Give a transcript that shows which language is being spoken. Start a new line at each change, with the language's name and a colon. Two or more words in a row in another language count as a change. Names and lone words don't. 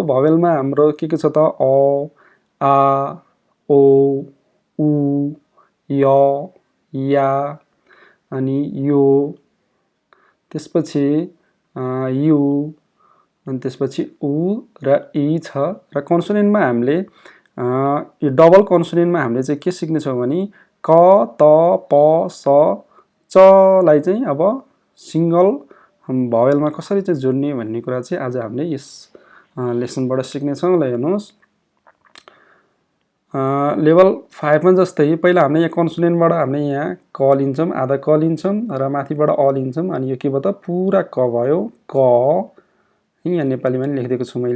Nepali: भावेलमा हाम्रो के छ त अ आ ओ उ य या अनि यो त्यसपछि यु अनि त्यसपछि उ र इ छ र कन्सोनेन्टमा हामीले यो
English: double consonantमा
Nepali: हामीले चाहिँ के सिक्ने छौं भने क त प स च लाई चाहिँ अब
English: single vowelमा
Nepali: कसरी चाहिँ जोड्ने भन्ने कुरा चाहिँ आज हामीले यस लेसनबाट सिक्ने छौं। ल हेर्नुस् लेभल 5 मा जस्तै पहिला हामीले यहाँ कन्सोनेन्टबाट हामीले यहाँ क लिन्छौं, आधा क लिन्छौं र माथिबाट अ लिन्छौं अनि यो के भयो त पुरा क भयो क यहाँ नेपालीमा नि लेखिदिएको छु मैले।